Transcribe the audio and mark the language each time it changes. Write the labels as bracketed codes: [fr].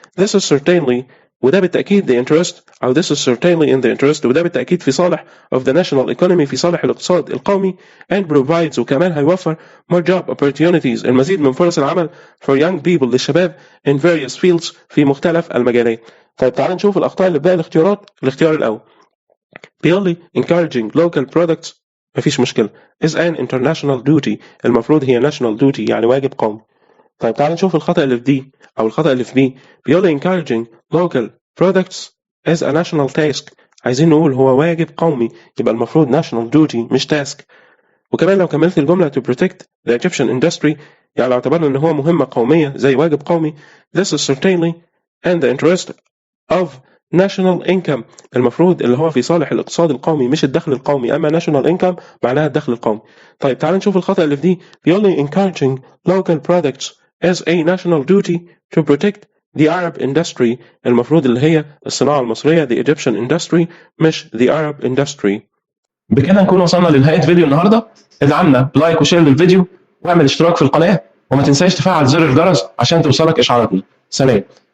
[ar] This is certainly، وده بالتأكيد the interest أو [en] this is certainly in the interest، [ar] وده بالتأكيد في صالح [en] of the national economy [ar] في صالح الاقتصاد القومي and provides، وكمان هيوفر [en] more job opportunities [ar] المزيد من فرص العمل [en] for young people [ar] للشباب [en] in various fields [ar] في مختلف المجالات. طيب تعال نشوف الأخطاء اللي في باقي الاختيارات. الاختيار الأول [en] بيقول لي encouraging local products [ar] مفيش مشكلة [en] is an international duty [ar] المفروض هي [en] national duty [ar] يعني واجب قومي. طيب تعال نشوف الخطأ اللي في دي أو الخطأ اللي في بي. بيقول لي [en] encouraging local products is a national task. [ar] عايزين نقول هو واجب قومي يبقى المفروض national duty مش task. وكمان لو كملت الجملة [en] to protect the Egyptian industry [ar] يعني لو اعتبرنا إن هو مهمة قومية زي واجب قومي [en] this is certainly in the interest of national income [ar] المفروض اللي هو في صالح الاقتصاد القومي مش الدخل القومي أما national income معناها الدخل القومي. طيب تعال نشوف الخطأ اللي في دي. [en] بيقول لي encouraging local products as a national duty to protect the Arab industry [ar] المفروض اللي هي الصناعة المصرية [en] the Egyptian industry مش the Arab industry. [ar] بكده نكون وصلنا لنهاية فيديو النهاردة. ادعمنا بلايك وشير للفيديو واعمل اشتراك في القناة وما تنساش تفعل زر الجرس عشان توصلك إشعاراتنا. سلام.